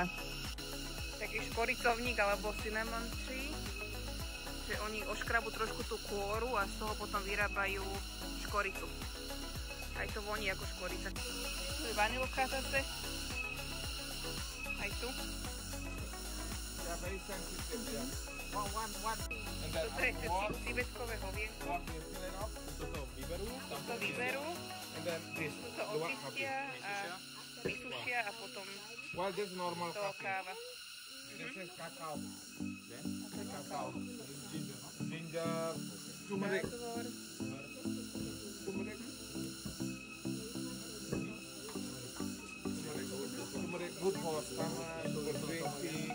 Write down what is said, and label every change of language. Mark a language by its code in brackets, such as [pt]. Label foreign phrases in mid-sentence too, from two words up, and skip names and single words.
[sk] Taký škoricovník alebo [en] cinnamon tree, [sk] že oni oškrabu trošku tú kôru a z toho potom vyrábajú škoricu. Aj to voní ako škorica. Tu je vanilka zase. Aj tu. [en] Very sensitive. [sk] Toto je civetkové hovienko. Toto vyberú, toto očistia a vysušia a potom to káva. [en] This is cacao. Cacao. Ginger. Turmeric. Turmeric good for stomach, for drinking.